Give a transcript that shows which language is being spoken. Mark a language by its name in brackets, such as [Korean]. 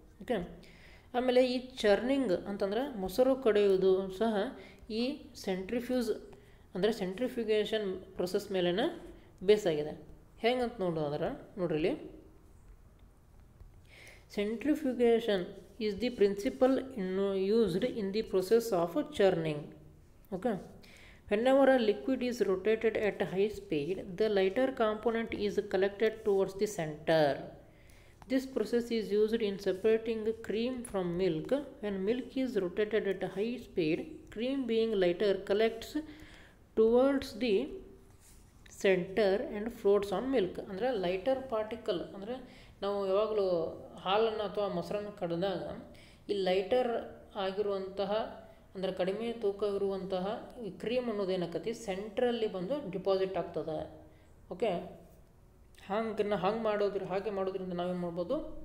[Kannada] Okay, ಆಮೇಲೆ ಈ churning ಅಂತಂದರೆ ಮೊಸರು ಕಡೆಯುವುದು ಸಹ ಈ ಸೆಂಟ್ರಿಫ್ಯೂಸ್ ಅಂದರೆ ಸೆಂಟ್ರಿಫ್ಯೂಗೇಷನ್ ಪ್ರೊಸೆಸ್ ಮೇಲೇ ಬೇಸ್ ಆಗಿದೆ. ಹೆಂಗಂತ ನೋಡೋದ್ರೆ ನೋಡ್ರಿ, [English] Centrifugation is the principle used in the process of churning. Okay, whenever a liquid is rotated at high speed, the lighter component is collected towards the center. This process is used in separating cream from milk. When milk is rotated at a high speed, cream being lighter collects towards the center and floats on milk. [Kannada] ಅಂದರೆ lighter particle ಅಂದರೆ ನಾವು ಯಾವಾಗಲೂ ಹಾಲನ್ನು ಅಥವಾ ಮೊಸರನ್ನು ಕಡಿದಾಗ ಈ lighter ಆಗಿರುವಂತಹ ಅಂದರೆ ಕಡಿಮೆ ತೂಕ ಇರುವಂತಹ ಈ ಕ್ರೀಮ್ ಅನ್ನೋದೇನಾಕತಿ ಸೆಂಟ್ರಲ್ಲಿ ಬಂದು ಡಿಪಾಸಿಟ್ ಆಗ್ತದೆ. ಓಕೆ, ಹಾಗೆ ಮಾಡೋದ್ರಿಂದ ನಾವೇನು ಮಾಡ್ಬೋದು,